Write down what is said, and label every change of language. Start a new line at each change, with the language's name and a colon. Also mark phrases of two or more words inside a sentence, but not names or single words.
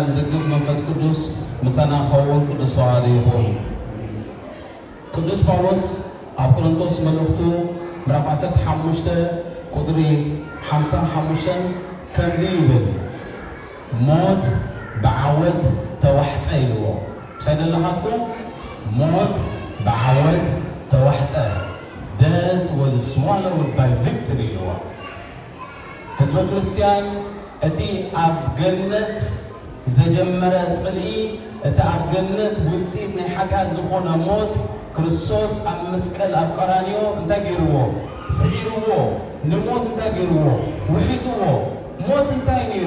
Tigrinya: ዝድግፍ መንፈስ ቅዱስ ምሳና ክኸውን ቅዱስ ተባሃለ ይኹን። ቅዱስ ጳውሎስ ኣብ ቆሮንቶስ መልእኽቱ ምዕራፍ 15 ቁፅሪ 55 ከምዚ ይብል ሞት ብዓወት ተዋሕጠ ይልዎ። ምሳይ ዘለኻትኩም ሞት ብዓወት ተዋሕጠ ደስ
English: was swallowed by victory
Tigrinya: ይልዎ። ህዝበ ክርስቲያን እቲ ኣብ ገነት ዘጀመረ ጽልኢ እቲ ኣብ ገነት ውፅኢት ናይ ሓጢኣት ዝኾነ ሞት ክርስቶስ ኣብ መስቀል ኣብ ቀራንዮ እንታይ ገይርዎ? ስዒርዎ። ንሞት እንታይ ገይርዎ? ውሒጥዎ። ሞት እንታይ ነይሩ?